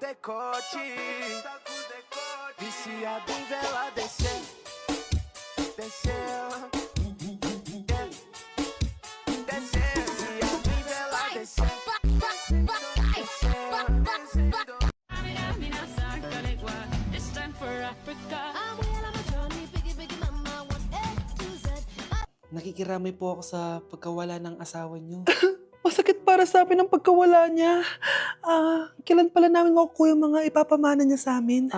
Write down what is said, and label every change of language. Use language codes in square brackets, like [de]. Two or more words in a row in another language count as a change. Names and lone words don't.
[pt] decote. Viciado em vela descer, descer. Descer, viciado em vela descer. [tl] Nakikiramay po ako sa pagkawala ng asawa niyo. Masakit para sa amin ang pagkawala niya. Kailan pala namin makukuha yung mga ipapamana niya sa amin?